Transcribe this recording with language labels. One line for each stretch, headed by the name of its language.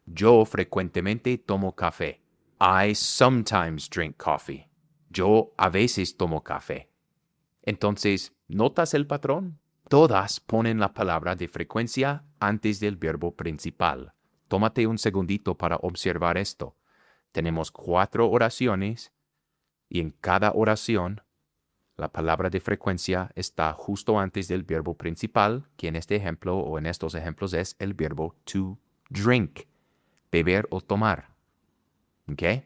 Spanish: Yo frecuentemente tomo café.
English: I sometimes drink coffee.
Spanish: Yo a veces tomo café. Entonces, ¿notas el patrón? Todas ponen la palabra de frecuencia antes del verbo principal. Tómate un segundito para observar esto. Tenemos 4 oraciones y en cada oración la palabra de frecuencia está justo antes del verbo principal, que en este ejemplo o en estos ejemplos es el verbo to drink, beber o tomar. ¿Ok?